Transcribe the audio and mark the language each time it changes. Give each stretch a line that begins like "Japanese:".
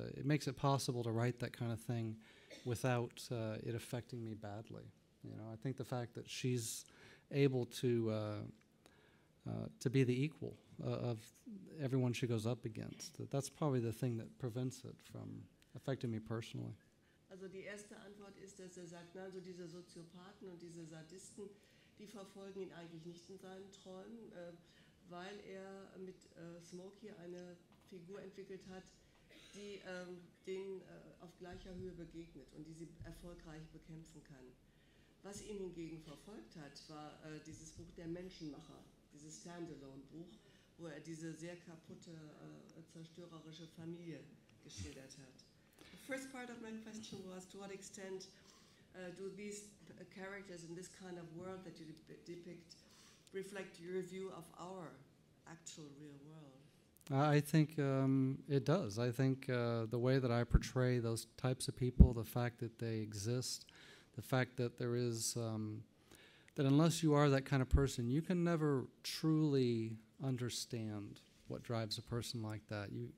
English: It makes it possible to write that kind of thing without it affecting me badly. You know, I think the fact that she's able to be the equal of everyone she goes up against, that's probably the thing that prevents it from affecting me personally.
German: Also die erste Antwort ist, dass sagt, na, also diese Soziopathen und diese Sadisten, die verfolgen ihn eigentlich nicht in seinen Träumen, weil er mit Smoky eine Figur entwickelt hat, die denen auf gleicher Höhe begegnet und die sie erfolgreich bekämpfen kann. Was ihn hingegen verfolgt hat, war dieses Buch Der Menschenmacher, dieses Standalone-Buch, wo er diese sehr kaputte, zerstörerische Familie geschildert hat.
English: The first part of my question was, to what extent do these characters in this kind of world that you depict reflect your view of our actual real world? I think it does. I think the way that I portray those types of people, the fact that they exist, the fact that there is, that unless you are that kind of person, you can never truly understand what drives a person like that.